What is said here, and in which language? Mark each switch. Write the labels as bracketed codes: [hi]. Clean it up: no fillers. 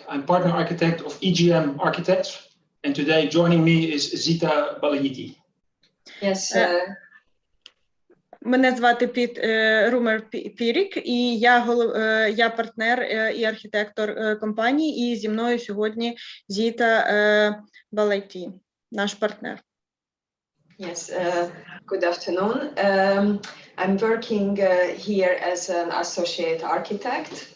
[en] I'm partner architect of EGM Architects, and today joining me is Zita Balayiti. Yes. [uk] Мене звати Roemer Pierik, і я партнер і архітектор компанії, і зі мною сьогодні Zita Balayiti, наш партнер. [en] Yes, good afternoon. I'm working here as an associate architect.